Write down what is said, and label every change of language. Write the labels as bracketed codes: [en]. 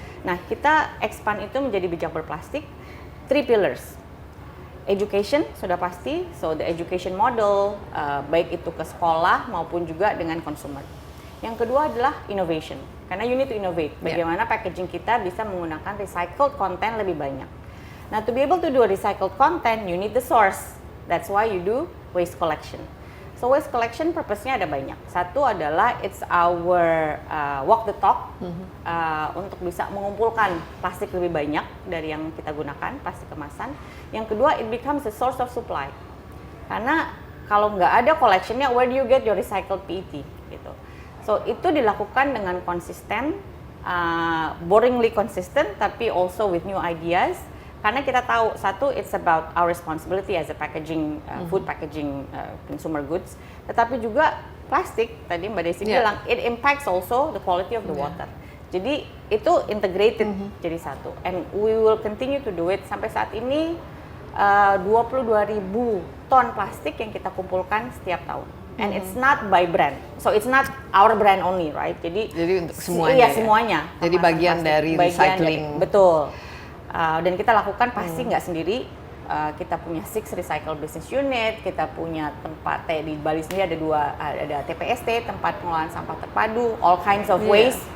[id] Nah kita expand itu menjadi bijak berplastik, [en] 3 pillars. [id] Education sudah pasti, [en] so the education model [id] baik itu ke sekolah maupun juga dengan consumer. Yang kedua adalah innovation, karena [en] you need to innovate. [id] Bagaimana packaging kita bisa menggunakan [en] recycled content [id] lebih banyak. [en] Nah, to be able to do a recycled content, you need the source. That's why you do waste collection. So waste collection [id] purpose-nya ada banyak. Satu adalah [en] it's our walk the talk [id] untuk bisa mengumpulkan plastik lebih banyak dari yang kita gunakan, plastik kemasan. Yang kedua, [en] it becomes a source of supply. [id] Karena kalau nggak ada collection-nya, [en] where do you get your recycled PET? [id] Gitu. [en] So [id] itu dilakukan dengan konsisten, [en] boringly consistent, [id] tapi [en] also with new ideas. [id] Karena kita tahu satu, [en] it's about our responsibility as a packaging, food packaging consumer goods. [id] Tetapi juga plastik, tadi Mbak Desi bilang, [en] it impacts also the quality of the water. [id] Jadi itu integrated jadi satu. [en] And we will continue to do it. [id] Sampai saat ini 22.000 ton plastik yang kita kumpulkan setiap tahun. [en] And it's not by brand, so it's not our brand only, right? [id] Jadi untuk semuanya. Iya semuanya. Jadi bagian dari recycling. Betul. Dan kita lakukan pasti nggak sendiri. Kita punya 6 recycle business unit. Kita punya tempat di Bali sendiri ada TPST, tempat pengolahan sampah terpadu, [en] all kinds of waste.